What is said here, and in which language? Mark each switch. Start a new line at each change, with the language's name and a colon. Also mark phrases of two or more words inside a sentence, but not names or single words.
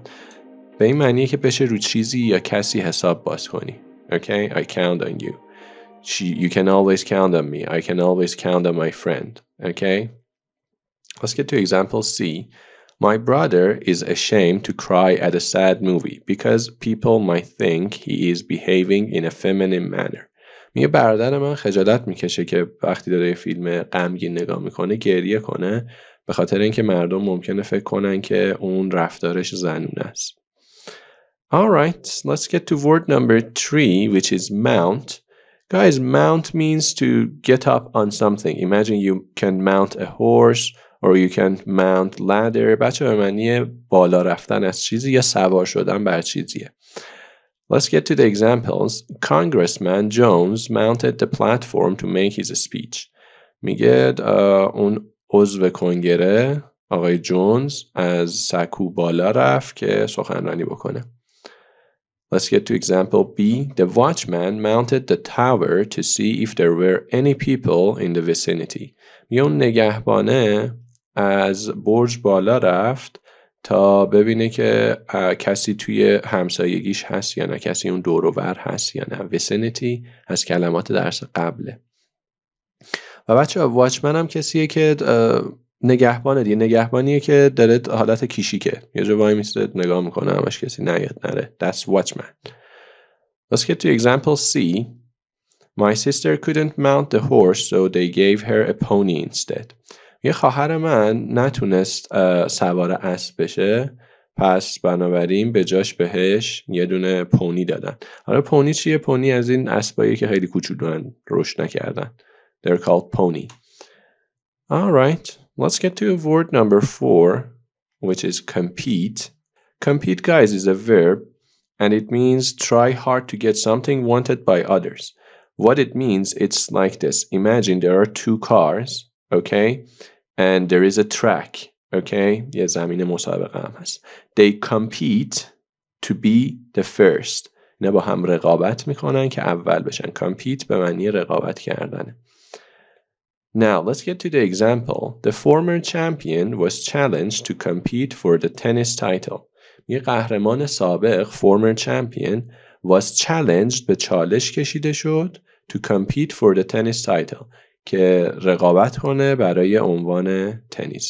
Persian: به این معنیه که بشه رو چیزی یا کسی حساب باز کنی.
English: Okay? I count on you. You can always count on me. I can always count on my friend. Okay? Let's get to example C. My brother is ashamed to cry at a sad movie because people might think he is behaving in a feminine manner.
Persian: میگه برادر من خجالت میکشه که وقتی داره یه فیلم غمگین نگاه میکنه گریه کنه، به خاطر اینکه مردم ممکنه فکر کنن که اون رفتارش زنونه است.
English: Alright, let's get to word number 3, which is mount. Guys, mount means to get up on something. Imagine you can mount a horse or you can mount ladder.
Persian: بچه به معنی بالا رفتن از چیزی یا سوار شدن بر چیزیه.
English: Let's get to the examples. Congressman Jones mounted the platform to make his speech.
Persian: میگه اون عضو کنگره آقای جونز از سکو بالا رفت که سخنرانی بکنه.
English: Let's get to example B. The watchman mounted the tower to see if there were any people in the vicinity.
Persian: میگه اون نگهبانه از برج بالا رفت تا ببینه که کسی توی همسایگیش هست یا نه، کسی اون دور و بر هست یا نه. vicinity از کلمات درس قبله. و بچه واچمن هم کسیه که نگهبانه دیگه، نگهبانیه که داره حالت کیشیکه، یه جا وای میسته نگاه میکنه همش کسی نیاد نره.
English: That's watchman. Let's get to example C. My sister couldn't mount the horse so they gave her a pony instead.
Persian: یه خواهر من نتونست سوار اسب بشه، پس بنابراین به جاش بهش یه دونه پونی دادن. حالا پونی چیه؟ پونی از این اسبایی که خیلی کوچولوان، رشد نکردن.
English: They're called pony. All right, let's get to word number 4, which is compete. Compete, guys, is a verb and it means try hard to get something wanted by others. What it means, it's like this. Imagine there are two cars, okay? And there is a track, okay?
Persian: یه زمین مسابقه هم هست.
English: They compete to be the first.
Persian: اینا با هم رقابت میکنن که اول بشن. Compete به معنی رقابت کردنه.
English: Now, let's get to the example. The former champion was challenged to compete for the tennis title.
Persian: یه قهرمان سابق
English: former champion was challenged
Persian: به چالش کشیده شد
English: to compete for the tennis title
Persian: که رقابت کنه برای عنوان تنیس.